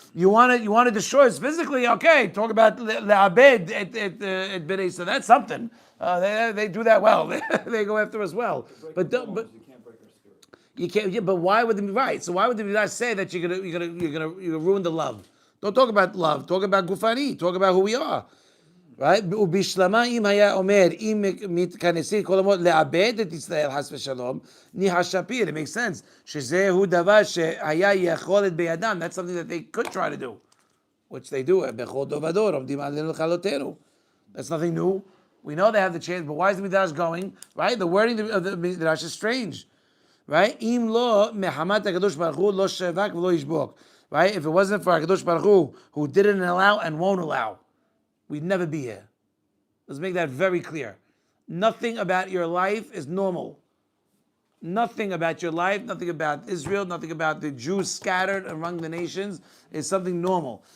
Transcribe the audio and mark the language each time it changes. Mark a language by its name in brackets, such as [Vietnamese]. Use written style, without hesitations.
[English] You want to destroy us physically. Okay, talk about le'abed at b'nei. So that's something. They do that well. They go after us well. But you can't break our spirit. you can't. Yeah, but why would they be right? So why would they not say that you're gonna ruin the love? Don't talk about love. Talk about gufani. Talk about who we are. Right? [Hebrew] ובשלמה אם היה אומר, אם מתכנסים כל המות לאבד את ישראל חס ושלום, ניחא שפיר. [English] It makes sense. [Hebrew] שזהו דבר שהיה יכולת בידם. [English] That's something that they could try to do. Which they do. [Hebrew] בכל דור ודור עומדים עלינו לכלותנו. [English] That's nothing new. We know they have the chance, but why is the Midrash going? Right? The wording of the Midrash is strange. Right? [Hebrew] אם לא מחמת הקדוש ברוך הוא לא שבק ולא ישבוק. [English] Right? If it wasn't for הקדוש ברוך הוא, who didn't allow and won't allow, we'd never be here. Let's make that very clear. Nothing about your life is normal. Nothing about your life, nothing about Israel, nothing about the Jews scattered among the nations is something normal.